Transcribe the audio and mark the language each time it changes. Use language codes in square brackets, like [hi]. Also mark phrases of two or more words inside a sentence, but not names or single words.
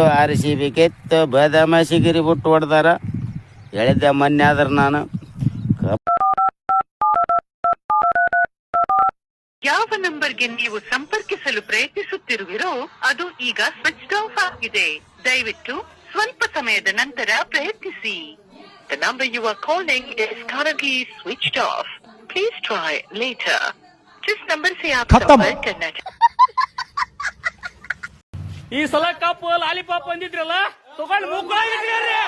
[kn] RCB ಗೆತ್ತು. ಬದಮಾಶಿಗಿರಿ ಬಿಟ್ಟು ಹೊಡ್ದಾರ. ಹೇಳಿದ್ದೆ ಮೊನ್ನೆ ಆದ್ರ ನಾನು ಯಾವ ನಂಬರ್ಗೆ ನೀವು ಸಂಪರ್ಕಿಸಲು ಪ್ರಯತ್ನಿಸುತ್ತಿರುವಿರೋ ಅದು ಈಗ ಸ್ವಿಚ್ ಆಫ್ ಆಗಿದೆ. ದಯವಿಟ್ಟು ಸ್ವಲ್ಪ ಸಮಯದ ನಂತರ ಪ್ರಯತ್ನಿಸಿ. [en] The number you are calling is currently switched off. Please try later. [hi] जिस नंबर से आप संपर्क करना [kn] ಈ ಸಲ ಕಪ್ ಲಾಲಿಪಾಪ್ ಬಂದಿದ್ರಲ್ಲ, ತಗೊಂಡು ಮುಗ್ಗಳಾಗಿದ್ರಿ.